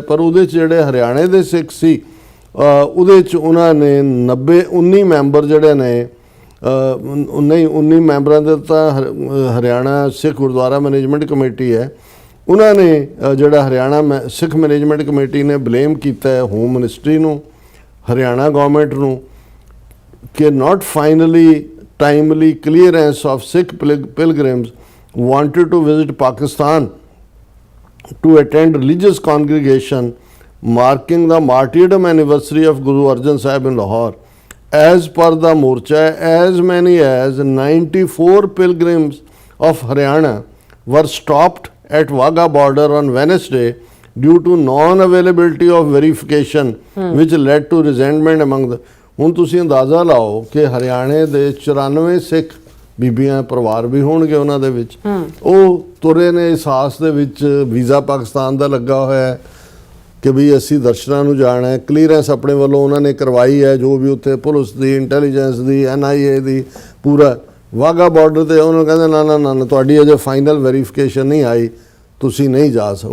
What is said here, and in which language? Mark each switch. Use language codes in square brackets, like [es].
[pa] ਪਰ ਉਹਦੇ 'ਚ ਜਿਹੜੇ ਹਰਿਆਣੇ ਦੇ ਸਿੱਖ ਸੀ, ਉਹਦੇ 'ਚ ਉਹਨਾਂ ਨੇ 19 ਮੈਂਬਰ ਜਿਹੜੇ ਨੇ, 19 ਮੈਂਬਰਾਂ ਦੇ ਤਾਂ ਹਰਿਆਣਾ ਸਿੱਖ ਗੁਰਦੁਆਰਾ ਮੈਨੇਜਮੈਂਟ ਕਮੇਟੀ ਹੈ, ਉਹਨਾਂ ਨੇ ਜਿਹੜਾ ਹਰਿਆਣਾ ਸਿੱਖ ਮੈਨੇਜਮੈਂਟ ਕਮੇਟੀ ਨੇ ਬਲੇਮ ਕੀਤਾ ਹੈ ਹੋਮ ਮਿਨਿਸਟਰੀ ਨੂੰ, ਹਰਿਆਣਾ ਗਵਰਨਮੈਂਟ ਨੂੰ, ਕਿ [en] Not finally timely clearance of Sikh pilgrims wanted to visit Pakistan to attend religious congregation marking the martyrdom anniversary of Guru Arjan Sahib in Lahore. As per the Morcha, as many as 94 pilgrims of Haryana were stopped at Wagah border on Wednesday due to non-availability of verification, which led to resentment among the. [pa] ਹੁਣ ਤੁਸੀਂ ਅੰਦਾਜ਼ਾ ਲਾਓ ਕਿ ਹਰਿਆਣੇ ਦੇ 94 ਸਿੱਖ ਬੀਬੀਆਂ ਪਰਿਵਾਰ ਵੀ ਹੋਣਗੇ ਉਹਨਾਂ ਦੇ ਵਿੱਚ, ਉਹ ਤੁਰੇ ਨੇ ਇਸ ਆਸ ਦੇ ਵਿੱਚ ਵੀਜ਼ਾ ਪਾਕਿਸਤਾਨ ਦਾ ਲੱਗਾ ਹੋਇਆ ਹੈ ਕਿ ਵੀ ਅਸੀਂ ਦਰਸ਼ਨਾਂ ਨੂੰ ਜਾਣਾ ਹੈ। ਕਲੀਅਰੈਂਸ ਆਪਣੇ ਵੱਲੋਂ ਉਹਨਾਂ ਨੇ ਕਰਵਾਈ ਹੈ, ਜੋ ਵੀ ਉੱਥੇ ਪੁਲਿਸ ਦੀ, ਇੰਟੈਲੀਜੈਂਸ ਦੀ, NIA ਦੀ, ਪੂਰਾ ਵਾਘਾ ਬਾਰਡਰ 'ਤੇ ਉਹਨਾਂ ਨੂੰ ਕਹਿੰਦੇ ਨਾ ਤੁਹਾਡੀ ਅਜੇ ਫਾਈਨਲ ਵੈਰੀਫਿਕੇਸ਼ਨ ਨਹੀਂ ਆਈ, ਤੁਸੀਂ ਨਹੀਂ ਜਾ ਸਕਦੇ।